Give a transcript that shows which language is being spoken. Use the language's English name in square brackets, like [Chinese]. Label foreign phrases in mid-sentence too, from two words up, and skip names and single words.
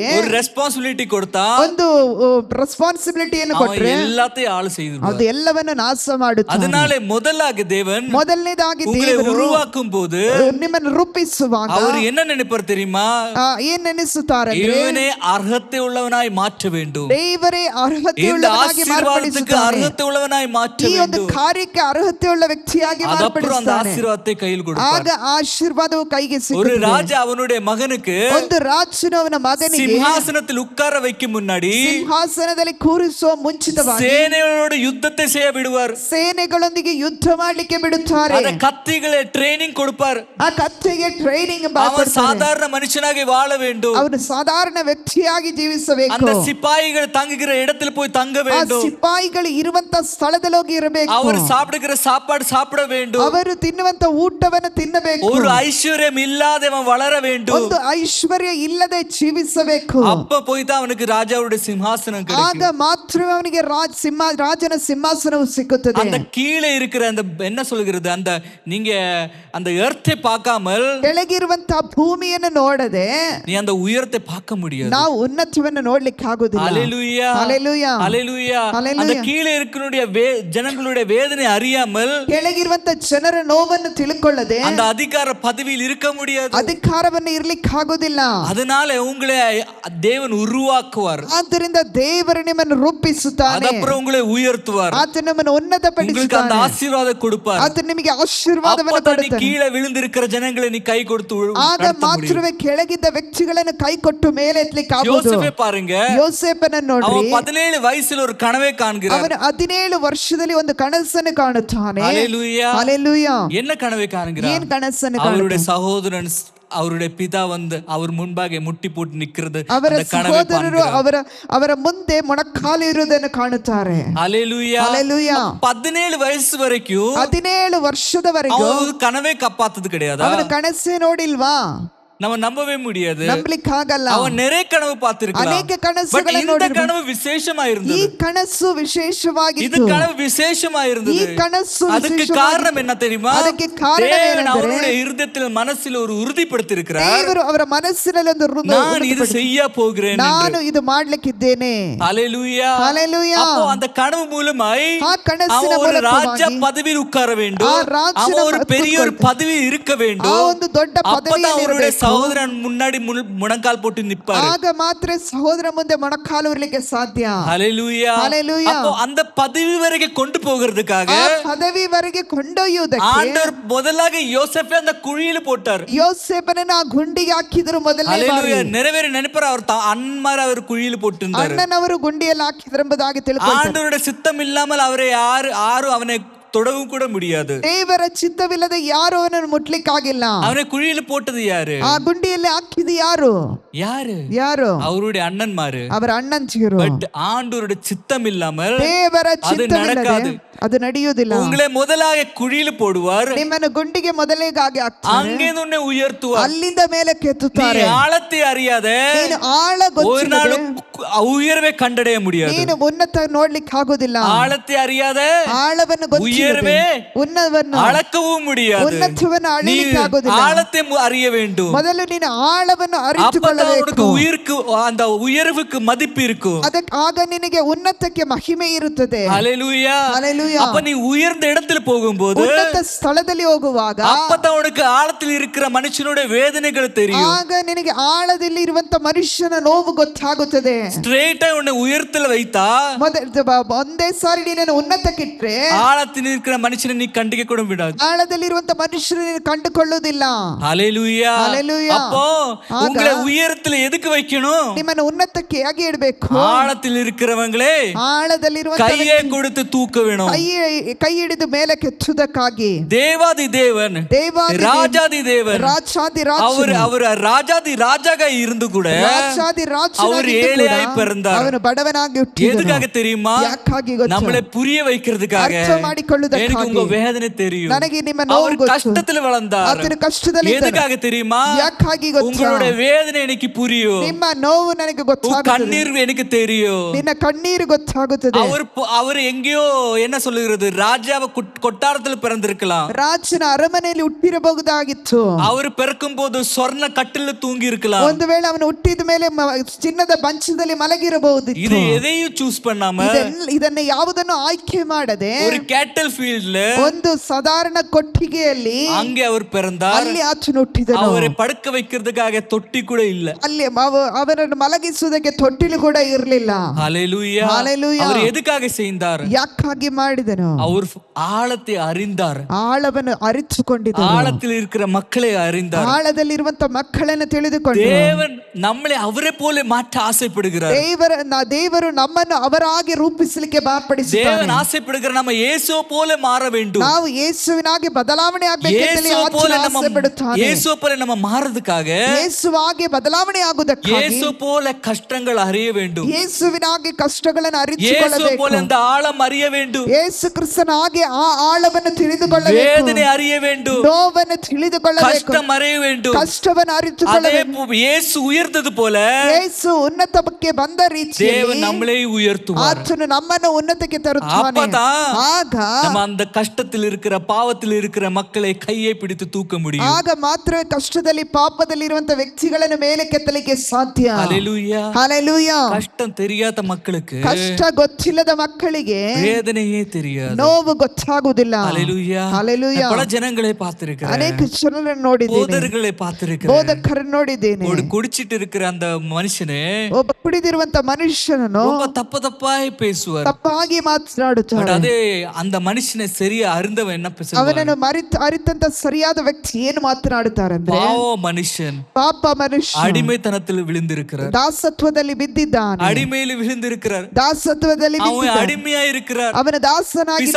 [Tamil] ஒரு ரெஸ்பான்சிபிலிட்டி கொடுத்தா [Kannada] ಒಂದು ರೆಸ್ಪಾನ್ಸಿಬಿಲಿಟಿಯನ್ನು [Tamil] அவன் [Kannada] ಕೊಟ್ರೆ [Tamil] எல்லாத்தையும் ஆளு செய்திருவார். [Kannada] ಅದು ಎಲ್ಲವನ್ನು ನಾಶ ಮಾಡುತ್ತಾನೆ. [Tamil] அதனாலே முதலாக தேவன் [Kannada] ಮೊದಲನೇದಾಗಿ [Tamil] உங்களை [Kannada] ದೇವರು [Tamil] உருவாக்கும் போது [Kannada] ನಿಮ್ಮನ್ನು ರೂಪಿಸುವಾಗ [Tamil] அவர் என்ன நினைப்பார் தெரியுமா? [Kannada] ಏನ್ ನೆನೆಸುತ್ತಾರೆ? [Tamil] இவனே அர்ஹத்தை உள்ளவனாய் மாற்ற வேண்டும். [Kannada] ದೇವರೇ ಅರ್ಹತೆ [Tamil] இந்த [Kannada] ಉಳ್ಳವನಾಗಿ [Tamil] ஆசீர்வாதத்துக்கு [Kannada] ಮಾರ್ಪಡಿಸುತ್ತಾನೆ. [Tamil] அர்ஹத்தை உள்ளவனாய் மாற்ற [Kannada] ಈ ಒಂದು [Tamil] வேண்டும். [Kannada] ಕಾರ್ಯಕ್ಕೆ ಅರ್ಹತೆ ಉಳ್ಳ ವ್ಯಕ್ತಿಯಾಗಿ [Tamil] அதப்புறம் அந்த [Kannada] ಮಾರ್ಪಡಿಸುತ್ತಾನೆ. [Tamil] ஆசீர்வாதத்தை கையில் கொடுப்பார். [Kannada] ಆಗ ಆಶೀರ್ವಾದವು ಕೈಗೆ [Tamil] ஒரு [Kannada] ಸಿಗುತ್ತದೆ. [Tamil] ராஜா அவனுடைய மகனுக்கு [Kannada] ಒಂದು ರಾಜನು ಅವನ ಮಗನಿಗೆ [Tamil] சிம்ஹாசனத்தில் உட்கார வைக்கும் முன்னாடி [Kannada] ಸಿಂಹಾಸನದಲ್ಲಿ ಕೂರಿಸುವ ಮುಂಚಿತವಾಗಿ [Tamil] சேனைகளோடு யுத்தத்தை செய்ய விடுவார். [Kannada] ಸೇನೆಗಳೊಂದಿಗೆ ಯುದ್ಧ ಮಾಡ್ಲಿಕ್ಕೆ ಬಿಡುತ್ತಾರೆ. [Tamil] அந்த கத்திகளை ட்ரைனிங் கொடுப்பார். [Kannada] ಆ ಕತ್ತೆಗೆ ಟ್ರೈನಿಂಗ್ [Tamil] அவன் சாதாரண மனுஷனாக வாழ வேண்டும். [Kannada] ಅವನು ಸಾಧಾರಣ ವ್ಯಕ್ತಿಯಾಗಿ ಜೀವಿಸಬೇಕು. [Tamil] அந்த சிப்பாய்கள் தங்குகிற இடத்தில் போய் தங்க [Kannada] ಆ [Tamil] வேண்டும். [Kannada] ಸಿಪಾಯಿಗಳು ಇರುವಂತ ಸ್ಥಳದಲ್ಲಿ ಹೋಗಿ ಇರಬೇಕು. [Tamil] அவர் சாப்பிடுகிற சாப்பாடு சாப்பிட வேண்டும். [Kannada] ಅವರು ತಿನ್ನುವಂತ ಊಟವನ್ನು ತಿನ್ನಬೇಕು. [Tamil] ஒரு ஐஸ்வர்யம் இல்லாதவன் வளர வேண்டும். [Kannada] ಒಂದು ಐಶ್ವರ್ಯ ಇಲ್ಲದೆ ಜೀವಿಸಬೇಕು. [Tamil] அப்ப போய் தான் அவனுக்கு ராஜாவுடைய சிம்ஹாசனம் [Kannada] ಆಗ [Tamil] கிடைக்கும். [Kannada] ಮಾತ್ರ ಅವನಿಗೆ ರಾಜನ ಸಿಂಹಾಸನವು ಸಿಕ್ಕುತ್ತದೆ. [Tamil] அந்த கீழே இருக்கிற அந்த என்ன சொல்கிறது, அந்த நீங்க அந்த எர்த்தை பார்க்காமல் [Kannada] ಕೆಳಗಿರುವಂತ ಭೂಮಿಯನ್ನು ನೋಡದೆ [Tamil] நீ அந்த உயரத்தை பார்க்க முடியாது. [Kannada] ನಾವು ಉನ್ನತವನ್ನು ನೋಡ್ಲಿಕ್ಕೆ ಆಗುದಿಲ್ಲ. [Tamil] ஹalleluya. [Kannada] ஹalleluya. [Tamil] ஹalleluya. [Kannada] ஹalleluya. [Tamil] அந்த கீழே இருக்கிற ஜனங்களுடைய வேதனை அறியாமல் [Kannada] ಕೆಳಗಿರುವಂತ ಜನರ ನೋವನ್ನು ತಿಳ್ಕೊಳ್ಳದೆ [Tamil] அந்த அதிகார பதவியில் இருக்க முடியாது. [Kannada] ಅಧಿಕಾರವನ್ನು ಇರ್ಲಿಕ್ಕೆ ಆಗುದಿಲ್ಲ. [Tamil] அதனால உங்களை தேவன் உருவாக்குவார். [Kannada] ಆದ್ದರಿಂದ ದೇವರು ನಿಮ್ಮನ್ನು ರೂಪಿಸುತ್ತಾನೆ. [Tamil] ಅದப்புறம் உங்களை உயர்த்துவார். [Kannada] ಆತ ನಿಮ್ಮನ್ನು [Tamil] உங்களுக்கு அந்த [Kannada] ಉನ್ನತಪಡಿಸುತ್ತಾನೆ. [Tamil] ஆசீர்வாதம் கொடுப்பார். [Kannada] ಆತ ನಿಮಗೆ ಆಶೀರ್ವಾದವನ್ನು [Tamil] அப்பதான் நீ [Kannada] ಕೊಡುತ್ತಾನೆ. [Tamil] கீழே விழுந்திருக்கிற ஜனங்களை நீ கை கொடுத்து [Kannada] ಆಗ [Tamil] நடத்த முடியும். [Kannada] ಮಾತ್ರವೇ ಕೆಳಗಿದ್ದ ವ್ಯಕ್ತಿಗಳನ್ನು ಕೈ ಕೊಟ್ಟು ಮೇಲೆ ಎತ್ತಲಿಕ್ಕೆ ಆಗುವುದು. [Tamil] யோசேப்பை பாருங்க. [Kannada] ಯೋಸೇಫನನ್ನು ನೋಡ್ರಿ. [Tamil] அவன் 17 வயசுல ஒரு கனவை காண்கிறார். [Kannada] ಅವನು 17 ವರ್ಷದಲ್ಲಿ ಒಂದು ಕನಸನ್ನು ಕಾಣುತ್ತಾನೆ. [Tamil] ஹalleluya. [Kannada] ಹalleluya. [Tamil] என்ன கனவை காண்கிறார்? [Kannada] ಏನ್ ಕನಸನ್ನು [Tamil] அவருடைய [Kannada] ಕಾಣುತ್ತಾನೆ? [Tamil] சகோதரன் அவருடைய பிதா வந்து அவர் முன்பாக முட்டி போட்டு நிக்கிறது. [Kannada] ಅವರ [Tamil] அந்த கனவை [Kannada] ಸಹೋದರರು [Tamil] காண்கிறார். [Kannada] ಅವರ ಮುಂದೆ ಮೊಣಕಾಲು ಇರುವುದನ್ನು ಕಾಣುತ್ತಾರೆ. [Tamil] ஹalleluya. [Kannada] ಹalleluya. [Tamil] 17 வயசு வரைக்கும் [Kannada] 17 ವರ್ಷದವರೆಗೂ [Tamil] அவன் கனவே காப்பாத்தது கிடையாது. [Kannada] ಅವನ ಕನಸೇ ನೋಡಿಲ್ವಾ? [Tamil] நம்ம நம்பவே முடியாது. [Kannada] ನಂಬಲಿಕ್ಕೆ ಆಗಲ್ಲ. [Tamil] அவன் நிறைய கனவு பார்த்திருக்கலாம். [Kannada] ಅನೇಕ ಕನಸುಗಳನ್ನು [Tamil] இந்த [Kannada] ನೋಡಿರ್ಬೋದು. [Tamil] கனவு விசேஷமா [Kannada] ಈ [Tamil] இருந்தது. [Kannada] ಕನಸು [Tamil] இது [Kannada] ವಿಶೇಷವಾಗಿತ್ತು. [Tamil] கனவு விசேஷமா [Kannada] ಈ [Tamil] இருந்தது. [Kannada] ಕನಸು [Tamil] அதுக்கு [Kannada] ವಿಶೇಷವಾಗಿತ್ತು. [Tamil] காரணம் என்ன தெரியுமா? [Kannada] ಅದಕ್ಕೆ ಕಾರಣ [Tamil] தேவன் [Kannada] ಏನೆಂದರೆ [Tamil] அவருடைய இருதயத்தில் மனசில் ஒரு உறுதிப்படுத்தியிருக்கிறார். [Kannada] ದೇವರು ಅವರ ಮನಸ್ಸಿನಲ್ಲಿ ಒಂದು [Tamil] நான் இது செய்ய போகிறேன் [Kannada] ನಾನು [Tamil] என்று. [Kannada] ಇದು ಮಾಡ್ಲಿಕ್ಕಿದ್ದೇನೆ. [Tamil] ஹalleluya. [Kannada] ஹalleluya. [Tamil] அப்போ அந்த கனவு மூலமாய் [Kannada] ಆ ಕನಸಿನ [Tamil] அவன் ஒரு ராஜா [Kannada] ಮೂಲಕವಾಗಿ [Tamil] பதவியில் உட்கார வேண்டும். [Kannada] ಆ ರಾಜನ [Tamil] அவன் ஒரு [Kannada] ಪದವಿಯಲ್ಲಿ [Tamil] பெரிய ஒரு பதவியில் இருக்க [Kannada] ಆ [Tamil] வேண்டும். [Kannada] ಒಂದು ದೊಡ್ಡ [Tamil] அப்பதான் [Kannada] ಪದವಿಯಲ್ಲಿ [Tamil] அவருடைய [Kannada] ಇರಬೇಕು. [Tamil] சகோதரன் முன்னாடி முழங்கால் போட்டு நிப்பாரு. [Kannada] ಆಗ ಮಾತ್ರ ಸಹೋದರ ಮುಂದೆ ಮೊಣಕಾಲು ಇರಲಿಕ್ಕೆ ಸಾಧ್ಯ. [Tamil] ஹalleluya. [Kannada] ஹalleluya. [Tamil] அப்போ அந்த பதவி வரைக்கும் கொண்டு போகிறதுக்காக [Kannada] ಆ ಪದವಿವರೆಗೆ ಕೊಂಡೊಯ್ಯುವುದಕ್ಕೆ [Tamil] ஆண்டவர் முதலாக யோசேப்பை அந்த குழியில போட்டார். [Kannada] ಯೋಸೇಫನನ್ನು ಆ ಗುಂಡಿಗೆ ಹಾಕಿದ್ರು ಮೊದಲನೇ ಬಾರಿ. [Tamil] ஹalleluya. நிறைவேற நினைப்பார். அவர் அன்மார அவர் குழியில போட்டிருந்தார். [Kannada] ಅಣ್ಣನವರು ಗುಂಡಿಯಲ್ಲಿ ಹಾಕಿದ್ರು ಎಂಬುದಾಗಿ ತಿಳ್ಕೊಳ್ತಾರೆ. [Tamil] ஆண்டவருடைய சித்தம் இல்லாமல் அவரை யாரும் அவனை தொடவும் கூட முடியாது. [Kannada] ದೇವರ ಚಿತ್ತವಿಲ್ಲದೆ ಯಾರು ಅವನನ್ನು ಮುಟ್ಲಿಕ್ಕಾಗಿಲ್ಲ. [Tamil] அவனை குழியில போட்டது யாரு? [Kannada] ಆ ಗುಂಡಿಯಲ್ಲಿ ಹಾಕಿದ ಯಾರು? ಯಾರು? [Tamil] அவருடைய அண்ணன்மாரு. [Kannada] ಅವರ ಅಣ್ಣಂಚಿರು. [Tamil] பட் ஆண்டவருடைய சித்தம் இல்லாமல் [Kannada] ದೇವರ [Tamil] அது [Kannada] ಚಿತ್ತವಿಲ್ಲದೆ [Tamil] நடக்காது. [Kannada] ಅದು ನಡೆಯುವುದಿಲ್ಲ. [Tamil] உங்களை முதலாக குழியில போடுவார், [Kannada] ನಿಮ್ಮನ್ನು ಗುಂಡಿಗೆ ಮೊದಲೇಗಾಗಿ ಹಾಕ್ತಾರೆ, [Tamil] அங்கே உன்னை உயர்த்துவார். [Kannada] ಅಲ್ಲಿಂದ ಮೇಲೆ ಕೆತ್ತುತ್ತಾರೆ. [Tamil] நீ ஆழத்தை அறியாத [Kannada] ನೀನು ಆಳ [Tamil] ஒரு நாள் [Kannada] ಗೊತ್ತಿಲ್ಲದೆ [Tamil] உயர்வை கண்டடைய முடியாது. [Kannada] ನೀನು ಉನ್ನತ ನೋಡ್ಲಿಕ್ಕೆ ಆಗೋದಿಲ್ಲ. [Tamil] ஆழத்தை அறியாத [Kannada] ಆಳವನ್ನು [Tamil] உயர்வே [Kannada] ಉನ್ನತವನ್ನು [Tamil] அளக்கவும் முடியாது. [Kannada] ಉನ್ನತವನ್ನು [Tamil] நீ [Kannada] ಅಳಿಲಿಕ್ಕೆ ಆಗೋದಿಲ್ಲ. [Tamil] ஆழத்தை அறிய வேண்டும். [Kannada] ಮೊದಲು ನೀನು ಆಳವನ್ನು [Tamil] அப்பதான் [Kannada] ಅರಿತುಕೊಳ್ಳಬೇಕು. [Tamil] உனக்கு உயிருக்கு அந்த உயர்வுக்கு மதிப்பு இருக்கும். [Kannada] ಅದಕ್ಕೆ ಆಗ ನಿನಗೆ ಉನ್ನತಕ್ಕೆ ಮಹಿಮೆ ಇರುತ್ತದೆ. [Tamil] ஹalleluya. [Kannada] ஹalleluya. [Tamil] அப்ப நீ உயர்ந்த இடத்துல போகும்போது [Kannada] ಉನ್ನತ ಸ್ಥಳದಲ್ಲಿ ಹೋಗುವಾಗ [Tamil] அப்பதான் உனக்கு ஆழத்தில் இருக்கிற மனுஷனுடைய வேதனைகள் தெரியும். [Kannada] ಆಗ ನಿನಗೆ ಆಳದಲ್ಲಿ ಇರುವಂತ ಮನುಷ್ಯನ ನೋವು ಗೊತ್ತಾಗುತ್ತದೆ. [Tamil] ஸ்ட்ரைட்டா உன்னை உயர்த்தல வைத்தா [Kannada] ಒಂದೇ ಸಾರಿ ನೀನನ್ನು ಉನ್ನತಕ್ಕಿಟ್ರೆ [Tamil] ஆழத்தில் இருக்கிற மனுஷனை நீ கண்டிக்க கூட விடாது. [Kannada] ಆಳದಲ್ಲಿ ಇರುವಂತ ಮನುಷ್ಯನ ನೀನು ಕಂಡುಕೊಳ್ಳುವುದಿಲ್ಲ. [Tamil] ஹalleluya. [Kannada] ஹalleluya. [Tamil] அப்போ உங்களை உயரத்துல எதுக்கு வைக்கணும்? [Kannada] ನಿಮ್ಮನ್ನು ಉನ್ನತಕ್ಕೆ ಹೇಗೆ ಇಡಬೇಕು? [Tamil] ஆழத்தில் இருக்கிறவங்களே [Kannada] ಆಳದಲ್ಲಿರುವಂತ [Tamil] கையை கொடுத்து தூக்க வேணும். [Kannada] ಕೈ ಹಿಡಿದು ಮೇಲೆ ಕೆತ್ತುವುದಕ್ಕಾಗಿ [Tamil] தேவாதி தேவன், ராஜாதி தேவன், [Kannada] ರಾಜಾದಿ [Tamil] அவர் ராஜாதி ராஜாக இருந்து கூட [Kannada] ರಾಜಾದಿ [Tamil] அவர் ஏழையாய் பிறந்தார். [Kannada] ಅವನು ಬಡವನಾಗಿ ಹುಟ್ಟಿದನು. [Tamil] எதுக்காக தெரியுமா? [Kannada] ಯಾಕಾಗಿ ಗೊತ್ತಾ? [Tamil] நம்மளை புரிய வைக்கிறதுக்காக. [Kannada] ಅರ್ಥ ಮಾಡಿಕೊಳ್ಳುವುದಕ್ಕಾಗಿ. [Tamil] எனக்கு உங்க வேதனை தெரியும். [Kannada] ನನಗೆ ನಿಮ್ಮ ನೋವು [Tamil] அவர் [Kannada] ಗೊತ್ತು. [Tamil] கஷ்டத்துல வளர்ந்தார். [Kannada] ಆತನು ಕಷ್ಟದಲ್ಲಿ ಇದ್ದನು. [Tamil] எதுக்காக தெரியுமா? [Kannada] ಯಾಕಾಗಿ ಗೊತ್ತಾ? [Tamil] உங்களுடைய வேதனை எனக்கு புரியும். [Kannada] ನಿಮ್ಮ ನೋವು ನನಗೆ ಗೊತ್ತಾಗುತ್ತದೆ. [Tamil] கண்ணீர் எனக்கு தெரியும். [Kannada] ನಿನ್ನ ಕಣ್ಣೀರು ಗೊತ್ತಾಗುತ್ತದೆ. [Tamil] அவர் எங்கேயோ என்ன சொல்லுகிறது, ராஜாவை கொட்டாரத்துல பிறந்திருக்கலாம். [Kannada] ರಾಜನ ಅರಮನೆಯಲ್ಲಿ ಹುಟ್ಟಿರಬಹುದಾಗಿತ್ತು. [Tamil] அவர் பிறக்கும் போது சொர்ண கட்டில தூங்கி இருக்கலாம். [Kannada] ಒಂದು ವೇಳೆ ಅವನು ಹುಟ್ಟಿದ ಮೇಲೆ ಚಿನ್ನದ ಮಂಚದಲ್ಲಿ ಮಲಗಿರಬಹುದಿತ್ತು. [Tamil] இது எதையும் ಚೂಸ್ பண்ணாம, [Kannada] ಇದನ್ನ ಯಾವುದನ್ನು ಆಯ್ಕೆ ಮಾಡದೆ [Tamil] ஒரு [English] cattle field [Kannada] ಒಂದು ಸಾಧಾರಣ ಕೊಟ್ಟಿಗೆಯಲ್ಲಿ [Tamil] அங்கே அவர் பிறந்தார். [Kannada] ಅಲ್ಲಿ ಆತನು ಹುಟ್ಟಿದನು. [Tamil] அவரை படுக்க வைக்கிறதுக்காக தொட்டி கூட இல்ல. [Kannada] ಅಲ್ಲಿ ಅವರನ್ನು ಮಲಗಿಸುವುದಕ್ಕೆ ತೊಟ್ಟಿಲು ಕೂಡ ಇರಲಿಲ್ಲ. [Tamil] ஹalleluya. [Kannada] ஹalleluya. [Tamil] அவர் எதுக்காக செய்தார்? [Kannada] ಯಾಕಾಗಿ ಮಾಡಿದನು? [Tamil] அவர் ஆழத்தை அறிந்தார். [Kannada] ಆಳವನ್ನು ಅರಿತುಕೊಂಡಿದ್ದನು. [Tamil] ஆழத்தில் இருக்கிற மக்களை அறிந்தார். [Kannada] ಆಳದಲ್ಲಿರುವಂತ ಮಕ್ಕಳನ್ನು ತಿಳಿದುಕೊಂಡು [Tamil] தேவன் நம்மளை அவரை போல மாற்ற ஆசைப்படுகிறார். [Kannada] ದೇವರು ನಮ್ಮನ್ನು ಅವರಾಗಿ ರೂಪಿಸಲಿಕ್ಕೆ ಮಾರ್ಪಡಿಸಿದ್ದಾನೆ. [Tamil] தேவன் ஆசைப்படுகிற நம்ம இயேசுவை போல மாற வேண்டும். [Kannada] ನಾವು ಯೇಸುವಿನಾಗಿ ಬದಲಾವಣೆ ಆಗಬೇಕೆಂದು ಆಸೆಪಡುತ್ತಾನೆ. [Tamil] இயேசுவை போல நம்ம மாறதுக்காக, [Kannada] ಯೇಸುವಾಗಿ ಬದಲಾವಣೆ ಆಗುವುದಕ್ಕಾಗಿ, [Tamil] இயேசு போல கஷ்டங்கள் அறிய வேண்டும். [Kannada] ಯೇಸುವಿನಾಗಿ ಕಷ್ಟಗಳನ್ನು [Tamil] இயேசு [Kannada] ಅರಿತುಕೊಳ್ಳಬೇಕು. [Tamil] போல அந்த ஆழம் அறிய வேண்டும். [Kannada] ಯೇಸು ಕ್ರಿಸ್ತನಾಗಿ ಆ ಆಳವನ್ನು ತಿಳಿದುಕೊಳ್ಳಬೇಕು. [Tamil] வேதனை அறிய வேண்டும். [Kannada] ನೋವನ್ನು ತಿಳಿದುಕೊಳ್ಳಬೇಕು. [Tamil] கஷ்டம் அறிய வேண்டும். [Kannada] ಕಷ್ಟವನ್ನು [Tamil] அதே [Kannada] ಅರಿತುಕೊಳ್ಳಬೇಕು. [Tamil] இயேசு உயர்ந்தது போல [Kannada] ಯೇಸು ಉನ್ನತಕ್ಕೆ ಬಂದ ರೀತಿಯಲ್ಲಿ [Tamil] தேவன் நம்மளை உயர்த்துவார். [Kannada] ಆತನು ನಮ್ಮನ್ನು ಉನ್ನತಕ್ಕೆ ತರುತ್ತಾನೆ. [Tamil] அப்பதான் [Kannada] ಆಗ [Tamil] நம்ம அந்த கஷ்டத்தில் இருக்கிற பாவத்தில் இருக்கிற மக்களை கையை பிடித்து தூக்க முடியும். [Kannada] ಆಗ ಮಾತ್ರ ಕಷ್ಟದಲ್ಲಿ ಪಾಪದಲ್ಲಿ ಇರುವಂತ ವ್ಯಕ್ತಿಗಳನ್ನು ಮೇಲೆ ಕೆತ್ತಲಿಕ್ಕೆ ಸಾಧ್ಯ. [Tamil] ஹalleluya. [Kannada] ಹಲ್ಲೆಲೂಯಾ. [Tamil] கஷ்டம் தெரியாத மக்களுக்கு [Kannada] ಕಷ್ಟ ಗೊತ್ತಿಲ್ಲದ ಮಕ್ಕಳಿಗೆ [Tamil] வேதனையே தெரியாது. [Kannada] ನೋವು ಗೊತ್ತಾಗುವುದಿಲ್ಲ. [Tamil] ஹalleluya. [Kannada] ಹಲ್ಲೆಲೂಯಾ. [Tamil] பல ஜனங்களை பார்த்திருக்கிறேன். [Kannada] ಅನೇಕ ಜನರನ್ನು ನೋಡಿದ್ದೇನೆ. [Tamil] போதர்களை பார்த்திருக்கிறேன். [Kannada] ಬೋಧಕರನ್ನು ನೋಡಿದ್ದೇನೆ. [Tamil] குடிச்சிட்டு இருக்கிற அந்த மனுஷனே [Kannada] ಒಬ್ಬ ಕುಡಿದಿರುವಂತ ಮನುಷ್ಯನನ್ನು [Tamil] ரொம்ப தப்பாய் பேசுவார். [Kannada] ತಪ್ಪಾಗಿ ಮಾತನಾಡುತ್ತಾರೆ. [Tamil] அதே அந்த மனுஷனை சரியா அறிந்தவன் என்ன பேசுவார்? [Kannada] ಅವನನ್ನು ಅರಿತಂತ ಸರಿಯಾದ ವ್ಯಕ್ತಿ ಏನು ಮಾತನಾಡುತ್ತಾರೆ ಅಂದ್ರೆ, [Tamil] பாவ மனுஷன் [Kannada] ಪಾಪ ಮನುಷ್ಯ [Tamil] அடிமைத்தனத்தில் விழுந்திருக்கிறார். [Kannada] ದಾಸತ್ವದಲ್ಲಿ ಬಿದ್ದಿದ್ದಾನೆ. [Tamil] அடிமையில் விழுந்திருக்கிறார். [Kannada] ದಾಸತ್ವದಲ್ಲಿ [Tamil] அவன் அடிமையா இருக்கிறார். [Kannada] ಅವನ ದಾಸನಾಗಿದ್ದಾನೆ.